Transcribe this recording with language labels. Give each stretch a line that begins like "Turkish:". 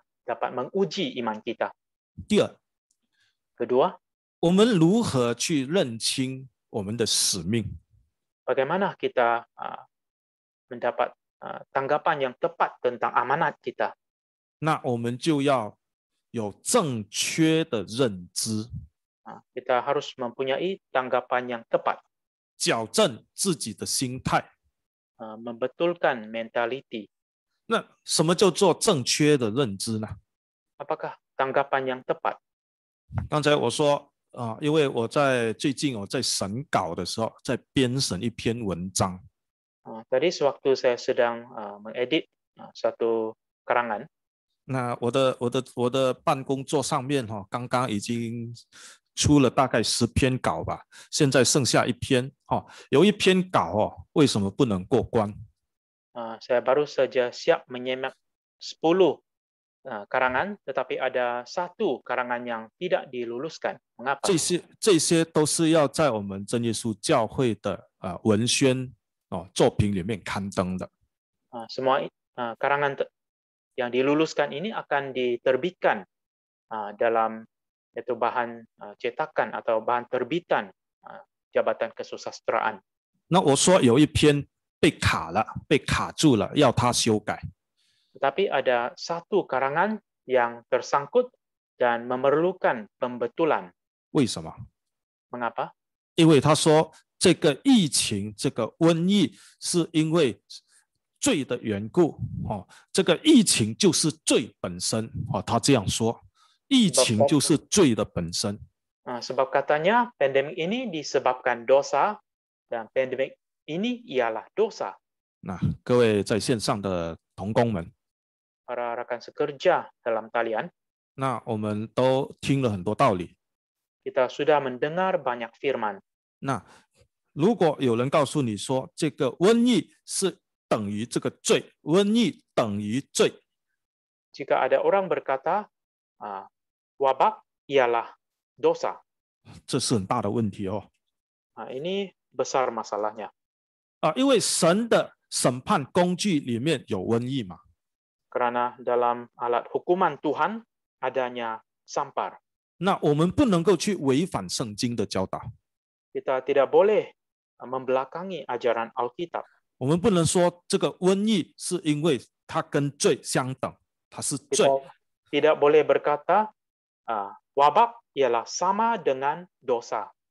Malay: dapat menguji iman kita.
Chinese: 第二，
Malay: Kedua,
Chinese: 我们如何去认清我们的使命？
Malay: bagaimana kita mendapat tanggapan yang tepat tentang amanat kita.
Chinese: 那我们就要有正确的认知，
Malay: Kita harus mempunyai tanggapan yang tepat,
Chinese: 矫正自己的心态。
Malay: membetulkan mentaliti.
Chinese: 那什么叫做正确的认知呢？
Malay: Apakah tanggapan yang tepat?
Chinese: 刚才我说因为最近我在审稿的时候，在编审一篇文章。
Malay: Tadi sewaktu saya sedang mengedit satu karangan,
Chinese: 那我的办公桌上面刚刚已经出了大概10篇稿吧，现在剩下1篇有一篇稿为什么不能过关？
Malay: saya baru saja siap menyimak 10 karangan, tetapi ada 1 karangan yang tidak diluluskan. Mengapa?
Chinese: 这些都是要在我们真耶稣教会的文宣作品里面刊登的。
Malay: Semua karangan yang diluluskan ini akan diterbitkan dalam itu bahan cetakan atau bahan terbitan Jabatan Kesusastraan.
Chinese: 那我说有一篇被卡了，被卡住了，要他修改。
Malay: Tetapi ada 1 karangan yang tersangkut dan memerlukan pembetulan.
Chinese: 为什么？
Malay: Mengapa?
Chinese: 因为他说这个疫情，这个瘟疫是因为罪的缘故这个疫情就是罪本身他这样说，疫情就是罪的本身。
Malay: Sebab katanya pandemik ini disebabkan dosa dan pandemik ini ialah dosa.
Chinese: 那各位在线上的同工们，
Malay: Para rekan sekerja dalam talian,
Chinese: 那我们都听了很多道理。
Malay: kita sudah mendengar banyak firman.
Chinese: 那如果有人告诉你说这个瘟疫是等于这个罪，瘟疫等于罪，
Malay: Jika ada orang berkata wabak ialah dosa,
Chinese: 这是很大的问题
Malay: ini besar masalahnya.
Chinese: 因为神的审判工具里面有瘟疫嘛。
Malay: Karena dalam alat hukuman Tuhan adanya sampar.
Chinese: 那我们不能够去违反圣经的教导，
Malay: Kita tidak boleh membelakangi ajaran Alkitab.
Chinese: 我们不能说这个瘟疫是因为它跟罪相等，它是罪。
Malay: Tidak boleh berkata wabak ialah sama dengan dosa.